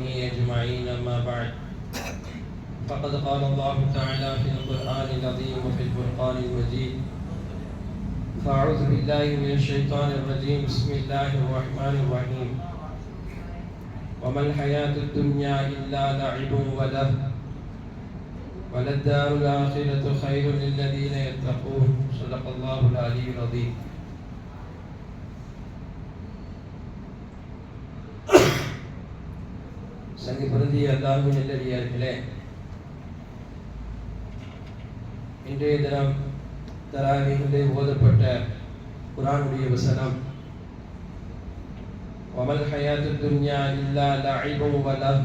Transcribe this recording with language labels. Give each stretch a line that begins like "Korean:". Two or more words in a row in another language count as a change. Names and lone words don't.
Arabic: أجمعين أما بعد فقد قال الله تعالى في القرآن العظيم وفي الفرقان المجيد فأعوذ بالله من الشيطان الرجيم بسم الله الرحمن الرحيم وما الحياة الدنيا إلا لعب ولهو وللدار الآخرة خير للذين يتقون صدق الله العلي العظيم.
Tamil: சங்கி பிரதி அல்லாஹ்வின் நல்லடியார்களே, இன்றைய தினம் தராவீஹிலே ஓதப்பட்ட குர்ஆனுடைய வசனம்
Arabic: وما الحياة الدنيا إلا لعب ولهو.